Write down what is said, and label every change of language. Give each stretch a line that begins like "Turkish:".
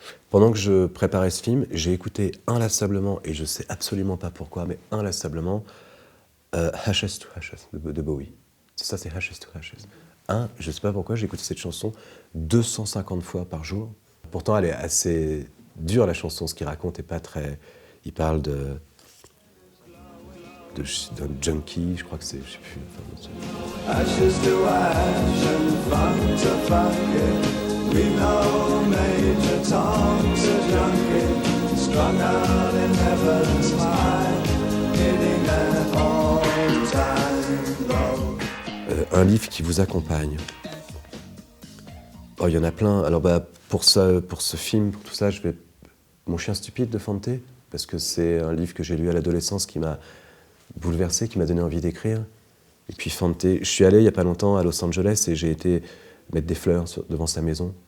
French: Pendant que je préparais ce film, j'ai écouté inlassablement, et je sais absolument pas pourquoi, mais inlassablement, Ashes to Ashes de Bowie. C'est ça, c'est Ashes to Ashes. Je sais pas pourquoi, j'ai écouté cette chanson 250 fois par jour. Pourtant, elle est assez dure, la chanson, ce qu'il raconte est pas très... Il parle d'un junkie, je crois que c'est... Je sais plus.
English: Enfin, Ashes to ash and fun to fuck it. We know Major Tom's a junkie, strung out in heaven's high, hitting an all-time low.
French: Un livre qui vous accompagne. Oh, il y en a plein. Alors pour ce film, pour tout ça, je vais... Mon chien stupide de Fante, parce que c'est un livre que j'ai lu à l'adolescence qui m'a bouleversé, qui m'a donné envie d'écrire. Et puis Fante, je suis allé il n'y a pas longtemps à Los Angeles et j'ai été mettre des fleurs devant sa maison.